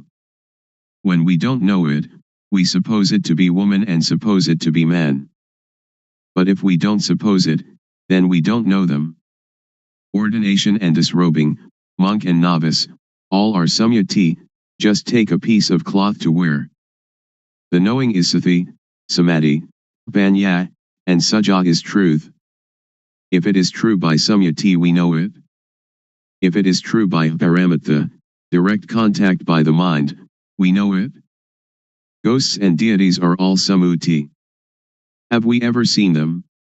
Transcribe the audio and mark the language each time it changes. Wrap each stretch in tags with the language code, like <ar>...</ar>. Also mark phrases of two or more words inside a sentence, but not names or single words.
<en>When we don't know it, we suppose it to be woman and suppose it to be man. But if we don't suppose it, then we don't know them. Ordination and disrobing, monk and novice, all are sammuti, just take a piece of cloth to wear. The knowing is</en> <pi>sati, samadhi, panya,</pi> <en>and sajja is truth. If it is true by sammuti we know it. If it is true by paramattha, direct contact by the mind, we know it. Ghosts and deities are all sammuti. Have we ever seen them?</en>